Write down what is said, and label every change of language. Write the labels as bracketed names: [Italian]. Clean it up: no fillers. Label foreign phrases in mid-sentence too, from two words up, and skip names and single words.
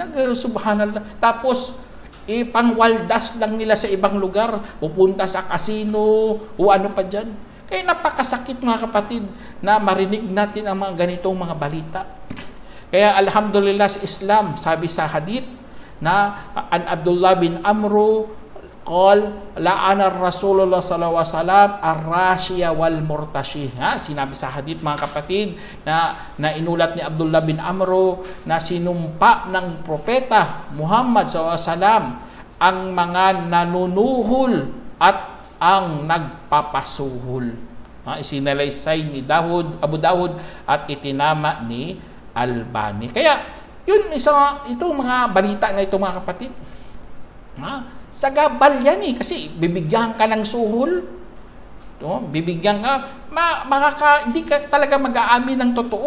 [Filipino] Subhanallah. Tapos, pangwaldas lang nila sa ibang lugar, pupunta sa casino, o ano pa dyan. Kaya napakasakit, mga kapatid, na marinig natin ang mga ganitong mga balita. Kaya alhamdulillah sa Islam, sabi sa hadith, na [Arabic] عن عبد الله بن عمرو قال لعن رسول الله صلى الله عليه وسلم الراشي والمرتشي. [Filipino] Sinabi sa hadith, mga kapatid, na inulat ni Abdullah bin Amro na sinumpa ng propeta Muhammad [Arabic] صلى الله عليه وسلم [Filipino] ang mga nanunuhol at ang nagpapasuhol. Isinalaysay ni Abu Dawud at itinama ni Albani. Kaya itong mga balita na ito, mga kapatid, sagabal yan eh, kasi bibigyan ka ng suhol, bibigyan ka, hindi ka talaga mag-aamin ng totoo.